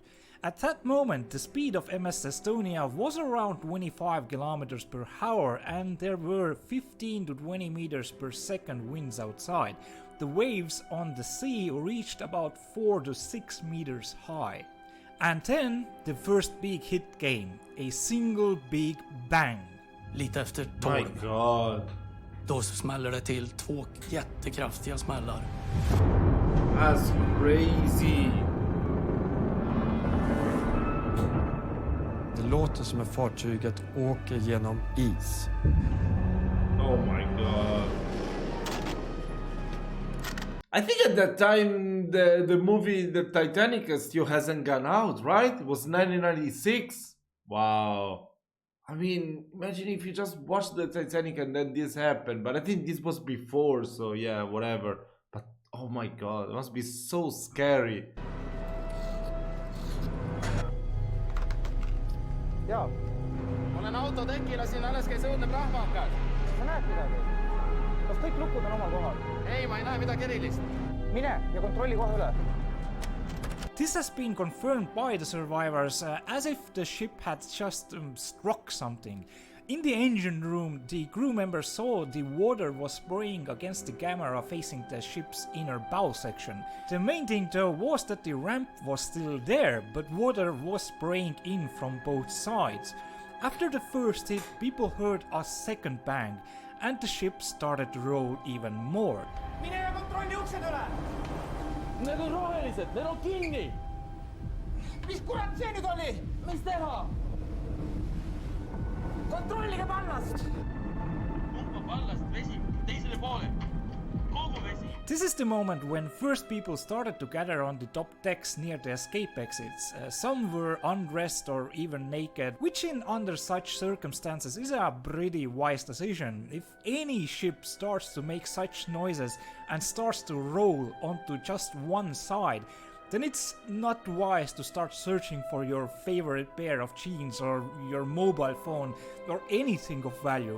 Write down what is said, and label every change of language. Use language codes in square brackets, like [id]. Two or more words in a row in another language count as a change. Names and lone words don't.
[en] At that moment, the speed of MS Estonia was around 25 km per hour and there were 15 to 20 meters per second winds outside. The waves on the sea reached about 4 to 6 meters high. And then the first big hit came, a single big bang. [sv] Lite efter [en] My 12, god. [sv] då smäller det till 2 jättekraftiga smällar. [en] That's crazy. [sv] Det låter som att fartyget åker genom is. [en] Oh my god. I think at that time the movie The Titanic still hasn't gone out, right? It was 1996. Wow. I mean, imagine if you just watched the Titanic and then this happened. But I think this was before, so yeah, whatever. But oh my god, it must be so scary. [et] Joo. [fi] Olen autotekillä, siinä [et] alles käis õudne prahmakas. Sa näed midagi? Kas kõik lukud on omal kohal? Ei, ma ei näe midagi erilist. Mine ja kontrolli kohe üle. [en] This has been confirmed by the survivors as if the ship had just struck something. In the engine room, the crew members saw the water was spraying against the camera facing the ship's inner bow section. The main thing though was that the ramp was still there, but water was spraying in from both sides. After the first hit, people heard a second bang, and the ship started to roll even more. [et] Mine ja kontrolli uksed üle! Need on rohelised, need on kinni! Mis kurat see nüüd oli? Mis teha? Kontrollige pallast! Pumpa pallast vesi teisele poole. Kogu vesi. [en] This is the moment when first people started to gather on the top decks near the escape exits. Some were undressed or even naked, which under such circumstances is a pretty wise decision. If any ship starts to make such noises and starts to roll onto just one side, then it's not wise to start searching for your favorite pair of jeans or your mobile phone or anything of value.